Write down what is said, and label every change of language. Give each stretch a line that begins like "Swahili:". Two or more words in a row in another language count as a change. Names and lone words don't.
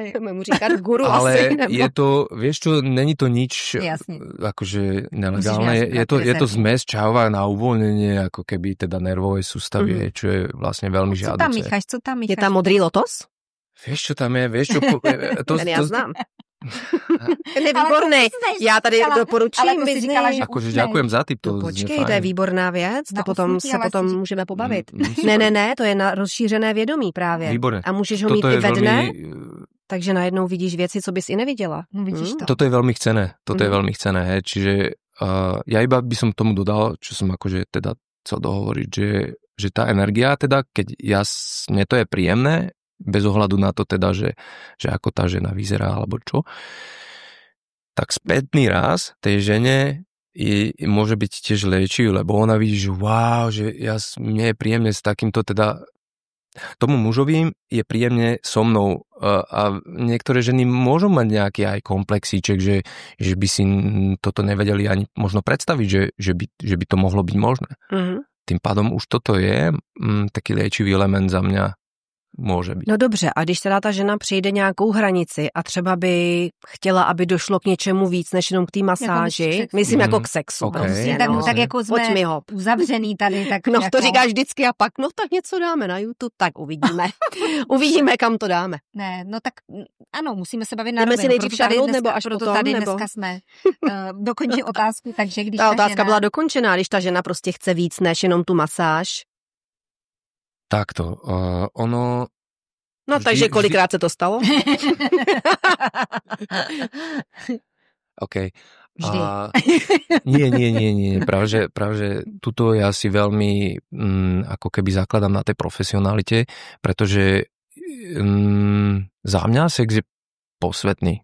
Slovak: Budeme mu říkať guru ale asi. Ale je to, vieš čo, není to nič akože nelegálne. Je to zmes čajová na uvoľnenie, ako keby teda nervovej sústavy, čo je vlastne veľmi žiaduce.
Czech: Co tam mícháš? Je tam modrý lotos?
Slovak: Vieš, čo tam je? Vieš, čo...
Czech: Ja znám. Ten je výborný. Já tady doporučím.
Slovak: Akože ďakujem za tip.
Czech: To počkej, to je výborná věc. To potom se potom můžeme pobavit. Ne, to je na rozšířené vědomí právě. Výborné. A můžeš ho mít i ve dne, takže najednou vidíš věci, co bys i neviděla. Vidíš to.
Slovak: Toto je veľmi chcené. Hej. Čiže ja iba by som tomu dodal, čo som akože teda chcel dohovoriť, že tá energia, teda keď mne to je príjemné, bez ohľadu na to teda, že ako tá žena vyzerá alebo čo, tak spätný raz tej žene môže byť tiež liečivý, lebo ona vidí, že wow, že mne je príjemne s takýmto teda tomu mužovi je príjemne so mnou a niektoré ženy môžu mať nejaký aj komplexíček, že by si toto nevedeli ani možno predstaviť, že by to mohlo byť možné. Tým pádom už toto je taký liečivý element za mňa.
Czech: Může být. No dobře, a když teda ta žena přijde nějakou hranici a třeba by chtěla, aby došlo k něčemu víc, než jenom k té masáži, jako myslím jako k sexu. Okay. Prostě, tak jako jsme uzavřený tady. Tak no jako... to říkáš vždycky a pak, no tak něco dáme na YouTube, tak uvidíme. Uvidíme, kam to dáme. Ne, no tak ano, musíme se bavit na rovinu. Jdeme si nejdřív šahnout, nebo až proto potom, tady nebo... dneska jsme dokončili otázku, takže když ta otázka byla dokončená, když ta žena prostě chce víc, než jenom tu masáž. Takto, ono... No takže kolikrát se to stalo? OK.
Slovak: Nie. Práve, že tuto ja si veľmi ako keby zakladám na tej profesionalite, pretože za mňa sex je posvetný.